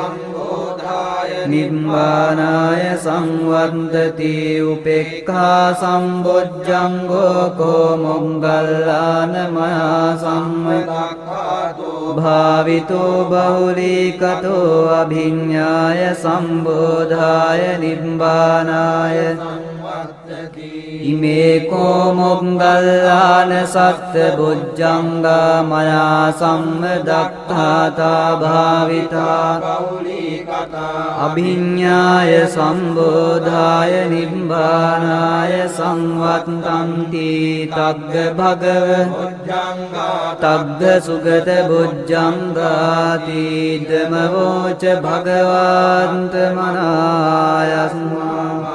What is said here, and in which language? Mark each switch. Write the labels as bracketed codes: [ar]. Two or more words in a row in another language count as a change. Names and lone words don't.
[pi] නිබ්බානාය සංවත්තති උපේක්ඛා සම්බොජ්ජංගෝ කෝ මොග්ගල්ලාන මයා සම්මදක්ඛාතෝ භාවිතෝ බහුලීකතෝ අභිඤ්ඤාය සම්බෝධාය නිබ්බානාය සංවත්තති ඉමේකෝ මොග්ගල්ලාන සත්ත බුද්ධංගා මයා සම්මදක්ඛාතා භාවිතා අභිඤ්ඤාය සම්බෝධාය නිබ්බානාය සංවත්තන්ති තග්ග භගව තග්ග සුගත බුද්ධංගාති ධමවෝච භගවන්ත මනායස්මා